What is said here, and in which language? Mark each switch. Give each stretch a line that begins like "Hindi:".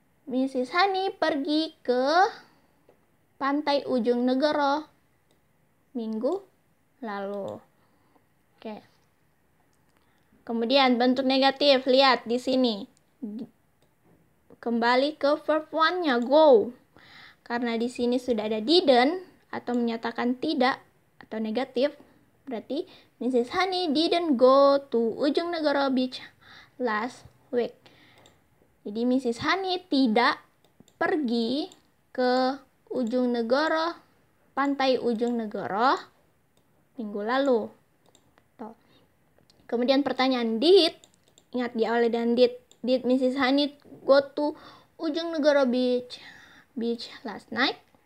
Indonesian: Mrs. Honey pergi ke pantai Ujung Negoro minggu lalu. Oke. Kemudian bentuk negatif, lihat di sini. Kembali ke verb one-nya go. Karena di sini sudah ada didn't atau menyatakan tidak atau negatif, berarti Mrs.
English: Honey didn't go to Ujung Negoro Beach last week.
Indonesian: Jadi Mrs. Honey tidak pergi ke Ujung Negoro, pantai Ujung Negoro minggu lalu. Kemudian pertanyaan did, ingat diawali dengan did.
English: Did Mrs. Honey go to Ujung Negoro Beach last night?